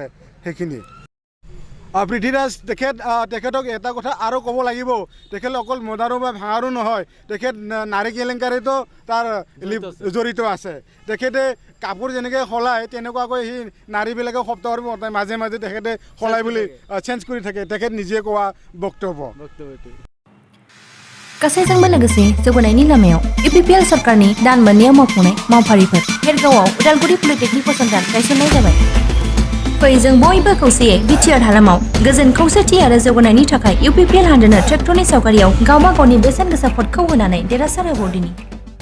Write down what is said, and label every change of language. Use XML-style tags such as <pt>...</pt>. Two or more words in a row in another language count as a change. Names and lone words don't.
<as>সেইখিনি পৃথ্বীৰাজ তেখেতক এটা কথা আৰু ক'ব লাগিব, তেখেত অকল মদাৰু বা ভাঙাৰু নহয়, তেখেত নাৰী কেলেংকাৰীতো তাৰ জড়িত আছে। তেখেতে কাপোৰ যেনেকৈ সলায় তেনেকুৱাকৈ সি নাৰীবিলাকে সপ্তাহৰ মাজে মাজে তেখেতে সলাই বুলি চেঞ্জ কৰি থাকে। তেখেত নিজে কোৱা বক্তব্য।</as> <brx>गासैजोंबो लोगोसे जौगानायनि लामायाव UPPL सरकारनि दान मोननैयाव मावफुंनाय मावफारिफोर भेरगावआव उदालगुरि पलिटेकनिक फसंथान गायसननाय जाबाय। फै जों बयबो खौसेयै बिटिआर हालामाव गोजोन खौसेथि आरो जौगानायनि थाखाय UPPL हानजानो ट्रेक्टरनि सावगारियाव गावबा गावनि बेसेन गोसा भटखौ होनानै देरहासार होबावदिनि।</brx>